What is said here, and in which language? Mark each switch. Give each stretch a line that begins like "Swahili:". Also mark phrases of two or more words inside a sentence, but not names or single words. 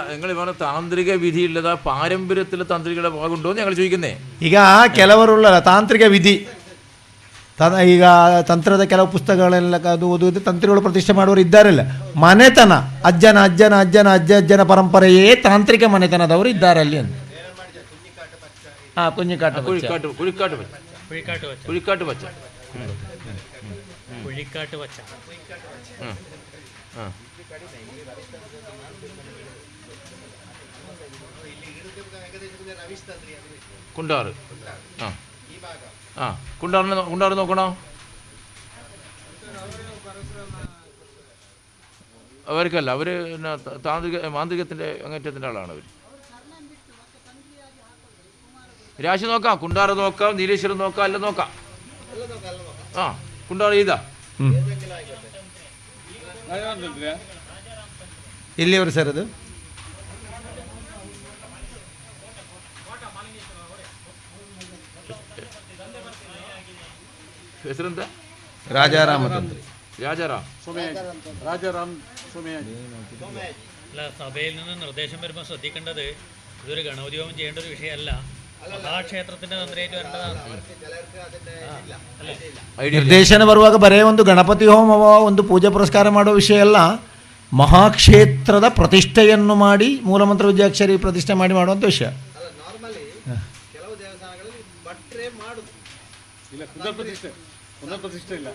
Malayalam: നിങ്ങൾ ഇവരെ താന്ത്രിക വിധിയുള്ളതാ പാരമ്പര്യത്തിലെ തന്ത്രികളെ ഭാഗമുണ്ടോ എന്ന് ഞങ്ങൾ ചോദിക്കുന്നേ.
Kannada: ಈಗ ಕೆಲವರುಳ್ಳಲ್ಲ ತಾಂತ್ರಿಕ ವಿಧಿ. ಈಗ ತಂತ್ರದ ಕೆಲವು ಪುಸ್ತಕಗಳೆಲ್ಲ ಅದು ಓದುವುದು ತಂತ್ರಿಗಳು ಪ್ರತಿಷ್ಠೆ ಮಾಡುವವರು ಇದ್ದಾರಲ್ಲ. ಮನೆತನ ಅಜ್ಜನ ಪರಂಪರೆಯೇ ತಾಂತ್ರಿಕ ಮನೆತನದವರು ಇದ್ದಾರೆ ಅಲ್ಲಿ ಅಂತ.
Malayalam: കുഞ്ഞിക്കാട്ട് വച്ച കുണ്ടാറ്. കുണ്ടാറ് നോക്കണോ? അവർക്കല്ല, അവർ മാന്ത്രികത്തിൻ്റെ അങ്ങേറ്റത്തിൻ്റെ ആളാണ് അവർ. രാശി നോക്കാം, കുണ്ടാറ് നോക്കാം, നീലേശ്വരം നോക്കാം, എല്ലാം നോക്കാം. കുണ്ടാറ് ചെയ്താ
Kannada: ಎಲ್ಲಿಯವರು ಸರ್ ಅದು? ಹೆಸರೆಂತ? ರಾಜಾರಾಮ ತಂತ್ರಿ.
Malayalam: രാജാറാം സോമയാജി. അല്ല, സഭയിൽ നിന്ന് നിർദ്ദേശം വരുമ്പോൾ ശ്രദ്ധിക്കേണ്ടത് ഇതൊരു ഗണപതി ഹോമം ചെയ്യേണ്ട ഒരു വിഷയമല്ല, മഹാക്ഷേത്രത്തിന്റെ തന്ത്രിയായിട്ട് വരേണ്ടതാണ്.
Kannada: ನಿರ್ದೇಶನ ಬರುವಾಗ ಬರೇ ಒಂದು ಗಣಪತಿ ಹೋಮವೋ ಒಂದು ಪೂಜೆ ಪುರಸ್ಕಾರ ಮಾಡೋ ವಿಷಯ ಅಲ್ಲ. ಮಹಾಕ್ಷೇತ್ರದ ಪ್ರತಿಷ್ಠೆಯನ್ನು ಮಾಡಿ ಮೂಲಮಂತ್ರ ವಿದ್ಯಾಕ್ಷರಿ ಪ್ರತಿಷ್ಠೆ ಮಾಡಿ ಮಾಡುವಂಥ ವಿಷಯ. ನಾರ್ಮಲಿ ಕೆಲವು ದೇವಸ್ಥಾನಗಳಲ್ಲಿ ಭಟ್ರೆ ಮಾಡುದು ಇಲ್ಲ, ಪುನರ್ ಪ್ರತಿಷ್ಠೆ ಇಲ್ಲ.